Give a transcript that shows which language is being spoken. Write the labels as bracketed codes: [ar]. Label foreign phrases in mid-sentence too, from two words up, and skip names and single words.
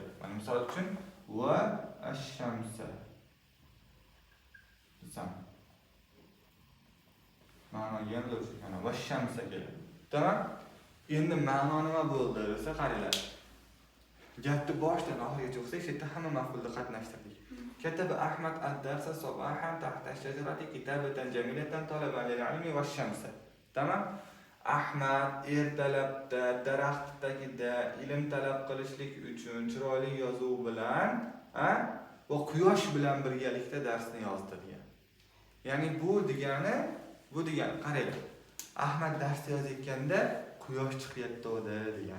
[uz] Mana misol uchun [ar] والشمس. [uz] Bizam ma'no yana o'sha [ar] و شمس [uz] keladi. Tamam? Endi ma'no nima bo'ldi desa qaranglar. Gapni boshdan oxirigacha o'qsak, shu yerda hamma maf'ulda qatnashtirdik. [ar] كتب أحمد الدرس صباحا تحت الشجرة كتابة جميلة طلبا للعلم والشمس. [uz] تمام؟ Ahmad ertalabda daraxtdagida ilm talab qilishlik uchun chiroyli yozuv bilan va quyosh bilan birgalikda darsni yozdi degan. Ya'ni bu degani qarang. Ahmad dars yozayotganda quyosh chiqayotdi degan.